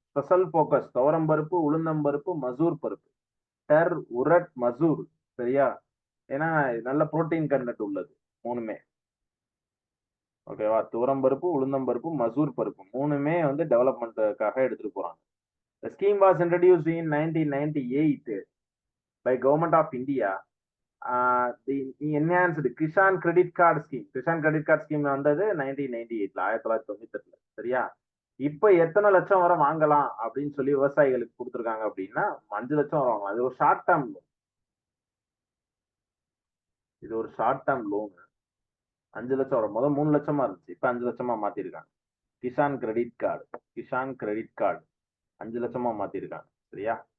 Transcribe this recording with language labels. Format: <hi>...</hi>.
<ta>Special focus துவரம் பருப்பு, உளுந்தம் பருப்பு, மசூர் பருப்பு. டர், உரட், மசூர். சரியா? ஏன்னா நல்ல புரோட்டீன் கண்டென்ட் உள்ளது 3மே. ஓகேவா? துவரம் பருப்பு, உளுந்தம் பருப்பு, மசூர் பருப்பு 3மே வந்து டெவலப்மெண்ட்டுக்காக எடுத்துட்டு போறாங்க.</ta> <en>The scheme was introduced in 1998 by Government of India. The enhanced Kishan Credit Card Scheme. Kishan Credit Card Scheme</en> <ta>வந்தது 1998ல, 1998. சரியா? இப்ப எத்தனை லட்சம் வரை வாங்கலாம் அப்படின்னு சொல்லி விவசாயிகளுக்கு கொடுத்துருக்காங்க அப்படின்னா 5 லட்சம் வரை வாங்கலாம். இது ஒரு ஷார்ட் டேர்ம் லோன். இது ஒரு ஷார்ட் டேர்ம் லோன். 5 லட்சம் வரும். முதல் 3 லட்சமா இருந்துச்சு, இப்ப 5 லட்சமா மாத்திருக்காங்க. Kisan credit card, Kisan credit card 5 லட்சமா மாத்திருக்காங்க. சரியா?</ta>